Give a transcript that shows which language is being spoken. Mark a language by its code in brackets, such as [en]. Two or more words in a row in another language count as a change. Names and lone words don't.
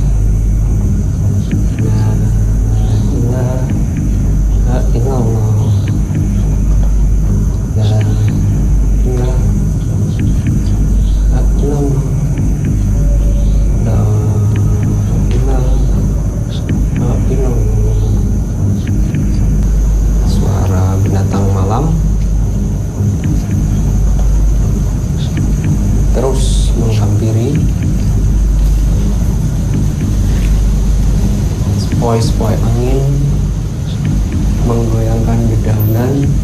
[ar] لا إله إلا الله. لا إله إلا الله. لا إله إلا الله. [id] Suara binatang malam terus menghampiri. Sepoi-sepoi angin menggoyangkan dedaunan.